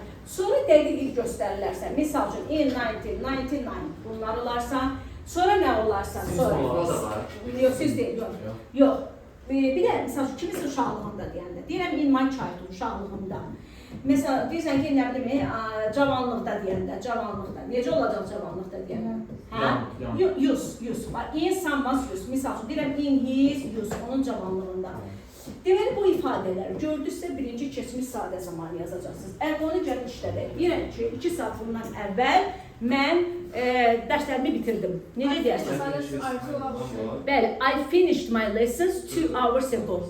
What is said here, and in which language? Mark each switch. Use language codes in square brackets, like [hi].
[az] Sonra dəqiqlik göstərilərsə, misal üçün, [en] in 1999 [az] bunlar olarsa, sonra nə olarsa, sonra. Yox, siz deyil, yox. Bir də, misal üçün, kimisə uşaqlığında deyəndə, deyirəm, [en] in my childhood, [az] uşaqlığında. Məsələn, deyirsən ki, nə bilim, cavanlıqda deyəndə, necə olacaq cavanlıqda deyəndə? [en] Use, in someone's use, [az] misal üçün, deyirəm, [en] in his use, [az] onun cavanlığında. Deməli, bu ifadələri gördünüzsə, birinci keçmiş sadə zamanı yazacaqsınız. Onu gəlin işlədək. Deyirəm ki, 2 saat bundan əvvəl mən dərslərimi bitirdim. Necə deyərsiniz? [en] Bəli, I finished my lessons 2 hours ago.